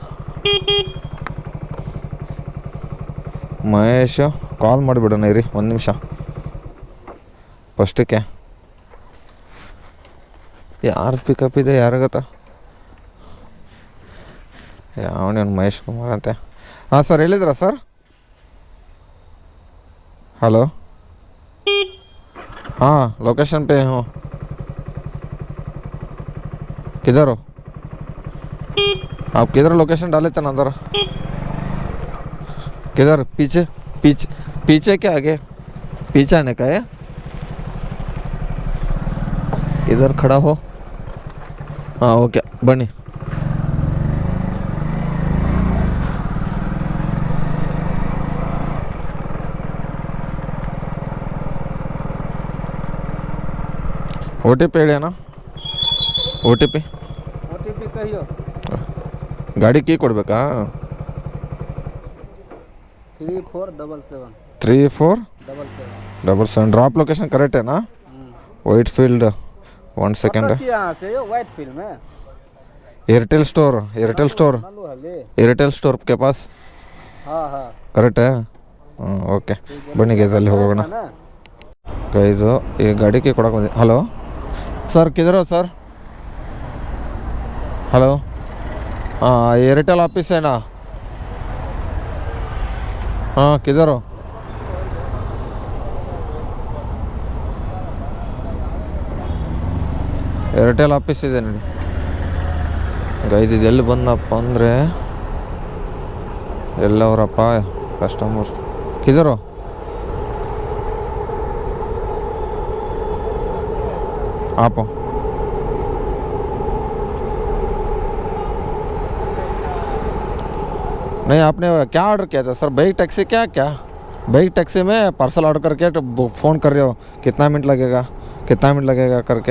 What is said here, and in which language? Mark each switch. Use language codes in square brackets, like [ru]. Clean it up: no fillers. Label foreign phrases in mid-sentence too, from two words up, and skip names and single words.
[kn] ಮಹೇಶ್ ಕಾಲ್ ಮಾಡಿಬಿಡೋಣ ಇರಿ ಒಂದು ನಿಮಿಷ ಫಸ್ಟಕ್ಕೆ. ಯಾರ್ದು ಪಿಕಪ್ ಇದೆ ಯಾರಿಗತ್ತ? ಯಾವನೇನು ಮಹೇಶ್ ಕುಮಾರ್ ಅಂತೆ. ಹಾಂ ಸರ್, ಹೇಳಿದ್ರಾ ಸರ್? [hi] हेलो, हाँ लोकेशन पे हूँ. किधर हो आप? किधर लोकेशन डाले थे ना अंदर? किधर? पीछे क्या आगे? पीछे आने का है? इधर खड़ा हो. हाँ ओके बनी. [kn] OTP ಹೇಳಿ ಅಣ್ಣ. [hi] OTP ಕಹಿಯೋ. [kn] ಗಾಡಿ ಕೀ ಕೊಡಬೇಕಾ? 3477 3477. [hi] ड्रॉप लोकेशन करेक्ट है ना? वाइट फील्ड. 1 सेकंड. वाइट फील्ड में एयरटेल स्टोर के पास. हाँ हाँ करेक्ट है. ओके [kn] ಬನ್ನಿ ಗೈಸ್ ಅಲ್ಲಿ ಹೋಗೋಣ. ಗೈಸ್ ಈ ಗಾಡಿಗೆ ಕೊಡಕ್ಕೆ ಬಂದೆ. [hi] ಹಲೋ सर किधर हो सर? हेलो, हाँ एयरटेल ऑफिस है ना? हाँ किधर हो? [kn] ಏರ್ಟೆಲ್ ಆಫೀಸ್ ಇದೆ ನೋಡಿ ಗೈಸ್. ಇದು ಎಲ್ಲಿ ಬಂದಪ್ಪ ಅಂದರೆ ಎಲ್ಲವರಪ್ಪ ಕಸ್ಟಮರ್. [hi] ಕಿದರೋ आप? नहीं आपने क्या ऑर्डर किया था सर? बाइक टैक्सी क्या बाइक टैक्सी में पार्सल ऑर्डर करके तो फ़ोन कर रहे हो, कितना मिनट लगेगा करके.